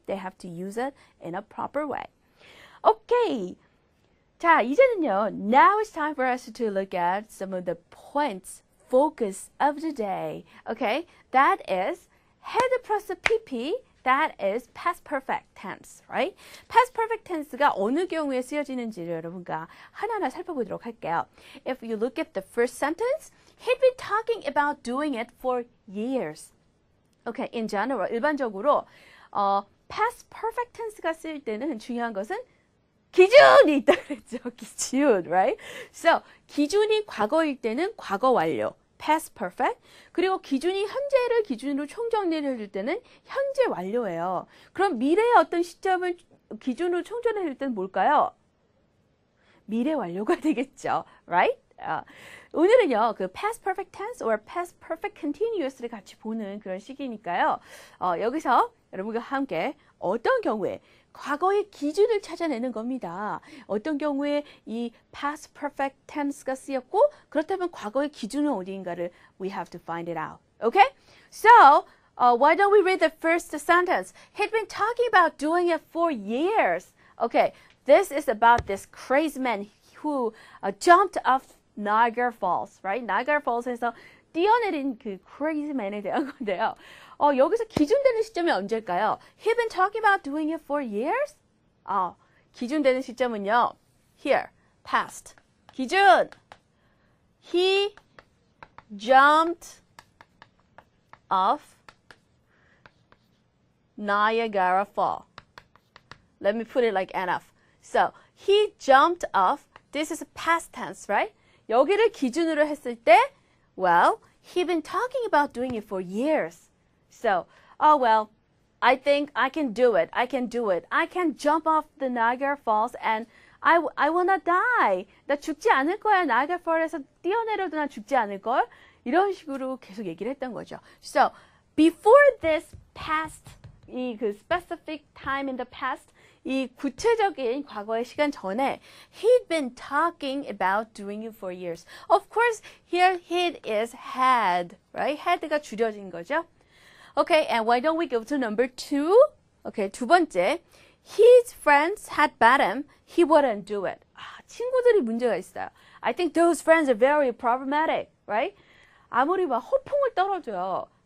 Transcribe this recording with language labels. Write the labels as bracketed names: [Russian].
[English] They have to use it in a proper way. [Korean] Okay. 자, 이제는요. [English] Now it's time for us to look at some of the points, focus of the day. Okay? That is head plus PP. That is past perfect tense, right? [Korean] past perfect tense가 어느 경우에 쓰여지는지를 여러분과 하나하나 살펴보도록 할게요. [English] If you look at the first sentence, he'd been talking about doing it for years. Okay, in general, [Korean] 일반적으로 past perfect tense가 쓰일 때는 중요한 것은 기준이 있다 그랬죠. 기준, right? So, 기준이 과거일 때는 과거 완료, past perfect. 그리고 기준이 현재를 기준으로 총정리를 해줄 때는 현재 완료예요. 그럼 미래의 어떤 시점을 기준으로 총정리를 해줄 때는 뭘까요? 미래 완료가 되겠죠. Right? 오늘은요, 그 past perfect tense or past perfect continuous를 같이 보는 그런 시기니까요. 여기서 여러분과 함께 어떤 경우에 과거의 기준을 찾아내는 겁니다. 어떤 경우에 이 past perfect tense가 쓰였고 그렇다면 과거의 기준은 어디인가를 [English] we have to find it out. Okay? So, why don't we read the first sentence? He'd been talking about doing it for years. Okay, this is about this crazy man who jumped off Niagara Falls, right? [Korean] Niagara Falls에서 뛰어내린 그 crazy man에 대한 건데요. 여기서 기준되는 시점이 언제일까요? [English] He'd been talking about doing it for years? [Korean] 기준되는 시점은요. Here, past. 기준. [English] He jumped off Niagara Falls. Let me put it like NF. So, he jumped off. This is past tense, right? [Korean] 여기를 기준으로 했을 때, [English] well, he'd been talking about doing it for years. So, well, I think I can do it. I can do it. I can jump off the Niagara Falls and I will not die. [Korean] 나 죽지 않을 거야. Niagara Falls에서 뛰어내려도 나 죽지 않을 걸. 이런 식으로 계속 얘기를 했던 거죠. [English] So, before this past, 그 specific time in the past, [Korean] 이 구체적인 과거의 시간 전에 [English] he'd been talking about doing it for years. Of course, here he'd is had, right? [Korean] had가 줄여진 거죠. [English] Okay, and why don't we go to number 2? Okay, [Korean] 두 번째. [English] His friends had bet him he wouldn't do it. [Korean] 친구들이 문제가 있어요. [English] I think those friends are very problematic, right? [Korean] 아무리 막 허풍을 떨어줘요.